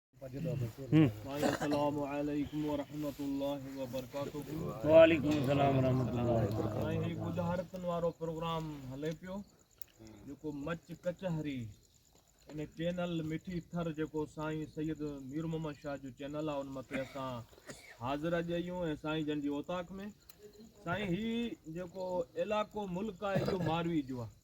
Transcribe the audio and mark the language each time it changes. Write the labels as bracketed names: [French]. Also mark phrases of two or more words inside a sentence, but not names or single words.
[Arabic] السلام عليكم ورحمة الله وبركاته. وعليكم السلام ورحمة الله. [Sindhi] साईं ही गुज़ारतन वारो प्रोग्राम हले पियो जेको मच कचहरी इन चैनल मिठी थर जेको साईं सैयद मीर मोहम्मद शाह जो चैनल आहे उन मथे असां हाज़िर अॼु आहियूं ऐं साईं जन जी ओताक में। साईं ही जेको इलाइक़ो मुल्क आहे इहो मारवी जो आहे।